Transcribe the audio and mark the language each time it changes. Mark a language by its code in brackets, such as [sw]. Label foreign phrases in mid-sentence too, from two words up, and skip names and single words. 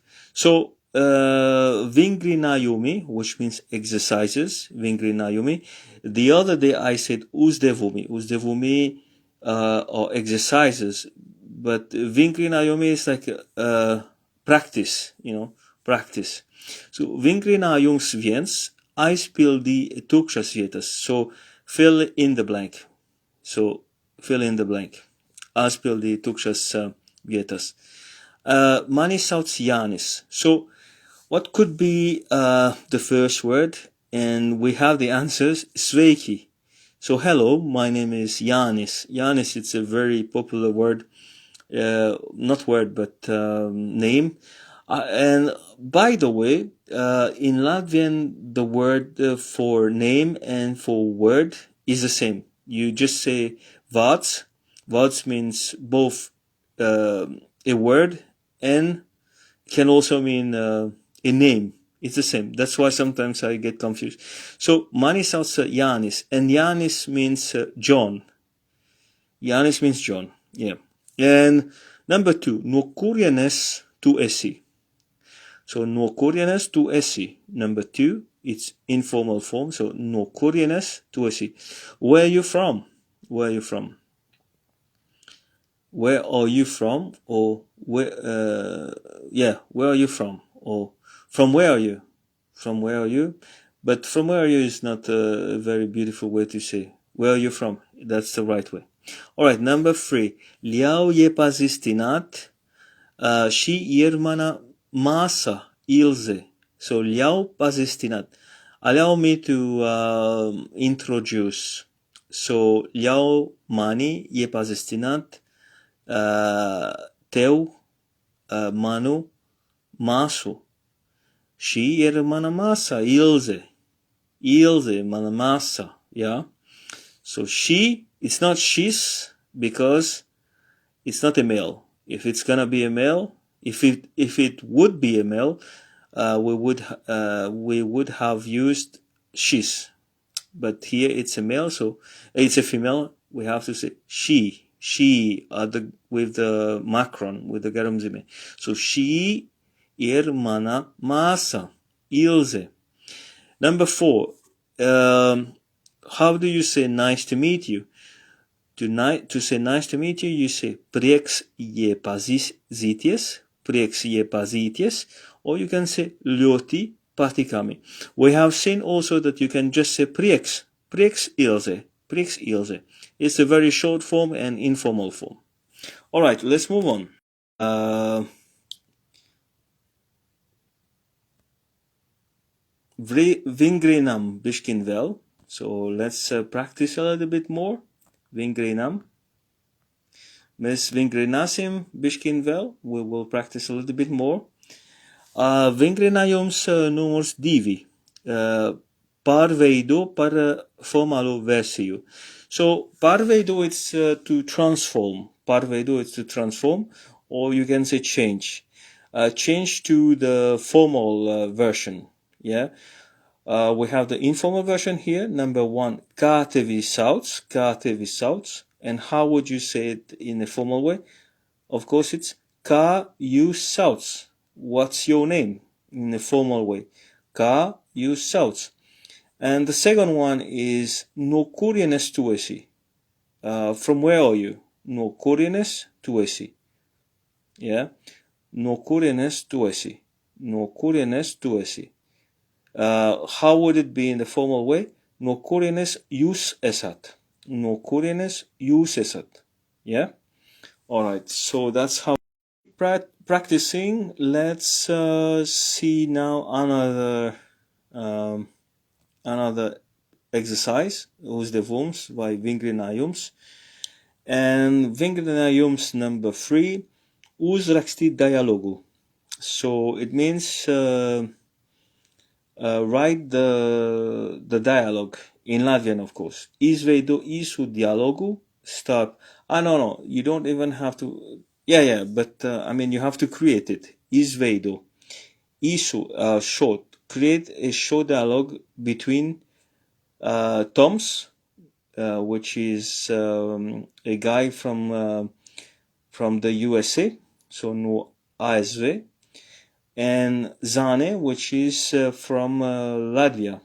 [en] So vingrinājumi, which means exercises, vingrinājumi. The other day I said uzdevumi. Uzdevumi or exercises, but vingrinājumi is like practice, practice. [lv] So vingrinājums viens, aizpildi tukšas vietas. [en] So fill in the blank. So fill in the blank. [lv] Aizpildi tukšas vietas. Mani sauc Jānis. [en] So what could be the first word? And we have the answers. Sveiki. So hello, my name is Jānis. Jānis, it's a very popular word. Not word, but name. And by the way, in Latvian, the word for name and for word is the same. You just say vārds. Vārds means both a word and can also mean a name. It's the same. That's why sometimes I get confused. [lv] So mani sauc Jānis, [en] and Jānis means John. Jānis means John. Yeah. And number 2, [lv] no kurienes tu esi. So no kurienes tu esi. [en] Number 2, it's informal form. [lv] So no kurienes tu esi. [en] Where are you from? Where are you from? Where are you from? Or where? Where are you from? Or from where are you? From where are you? But from where are you is not a very beautiful way to say. Where are you from? That's the right way. All right, number 3. [lv] Ļauj iepazīstināt. Šī ir mana māsa, Ilze. So ļauj pazīstināt. [en] Allow me to introduce. [lv] So ļauj mani iepazīstināt tev manu māsu. Šī ir mana māsa, Ilze. Ilze, mana māsa, [en] yeah? So she, it's not she's because it's not a male. If it's gonna be a male, if it would be a male, we would have used she's. But here it's a male, so it's a female. We have to say she. She with the macron, with the garumzime. [lv] So she ir mana māsa, Ilze. [en] Number 4. How do you say nice to meet you? To say nice to meet you, you say [lv] prieks iepazīties, [en] or you can say [lv] ļoti patīkami. [en] We have seen also that you can just say [lv] prieks Ilze. [en] It's a very short form and informal form. All right, let's move on. [lv] Vingrinam bishkin vēl. [en] So let's practice a little bit more. [lv] Vingrinam. Mēs vingrināsim bishkin vēl. [en] We will practice a little bit more. [lv] Vingrinājums numurs 2. Pārveido par formālo versiju. [en] So pārveido it's to transform. Pārveido it's to transform, or you can say change. Change to the formal version. Yeah. We have the informal version here. Number 1, [lv] kā tevi sauc. [en] And how would you say it in a formal way? Of course, it's [lv] kā jūs sauc. [en] What's your name? In a formal way. [lv] Kā jūs sauc. [en] And the second one is [lv] no kurienes tu esi. [en] From where are you? [lv] No kurienes tu esi. Yeah. No kurienes tu esi. No kurienes tu esi. [en] How would it be in the formal way? [lv] No kurienes jūs esat. No kurienes jūs esat. [en] Yeah? Alright, so that's how practicing. Let's see now another exercise. [lv] Uzdevums vai vingrinājums. [en] And vingrinājums number 3. [lv] Uzrakstīt dialogu. [en] So it means write the dialogue in Latvian, of course. [lv] Izveido īsu dialogu starp. [en] No, you don't even have to. Yeah, but I mean, you have to create it. [lv] Izveido īsu, [en] short. Create a short dialogue between Toms, which is a guy from the USA, so [lv] no ASV, [en] and Zane, which is from Latvia.